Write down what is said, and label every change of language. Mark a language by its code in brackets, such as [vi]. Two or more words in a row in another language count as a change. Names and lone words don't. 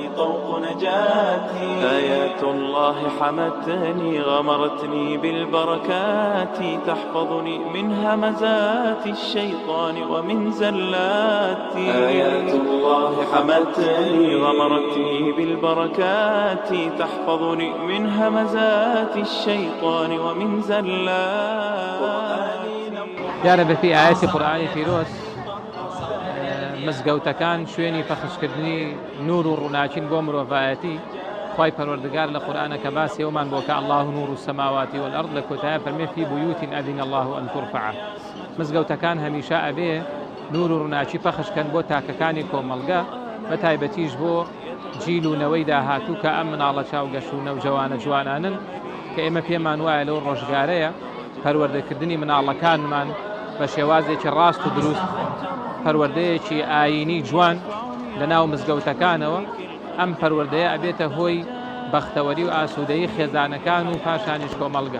[ar] طوق نجاتي آيات الله حمتني غمرتني بالبركات تحفظني من همزات الشيطان ومن زلاتي آيات الله حمتني غمرتني بالبركات تحفظني من همزات الشيطان ومن زلاتي [ckb] دیارە بەپێی ئاەتی قورئانی پیرۆز مزگەوتەکان شوێنی پەخشکردنی نور و ڕووناچین بۆ مرۆڤایەتی خوای پەروەردگار لە قورئانە کە باسی ئەومان بۆ کە [ar] الله نور السماوات والأرض [ckb] لە کۆتایە فەرمێ [ar] فی بویوت ئەذن الله أن ترفع. [ckb] مزگەوتەکان هەمیشە ئەبێ نور و ڕووناچی پەخشکەن بۆ تاکەکانی کۆمەڵگە بە تایبەتیش بۆ جیل و نەوەی داهاتوو کە ئەم مناڵە چاوگەش و نەوجەوانە جوانانن کە ئێمە پێمان وایە لەو ڕۆژگارەیە پەروەردەکردنی مناڵەکانمان بە شێوازێکی ڕاست و دروست پەروەردەیەکی ئاینی جوان لە ناو مزگەوتەکانەوە ئەم پەروەردەیە ئەبێتە هۆی بەختەوەری و ئاسوودەیی خێزانەکان و پاشانیش کۆمەڵگە.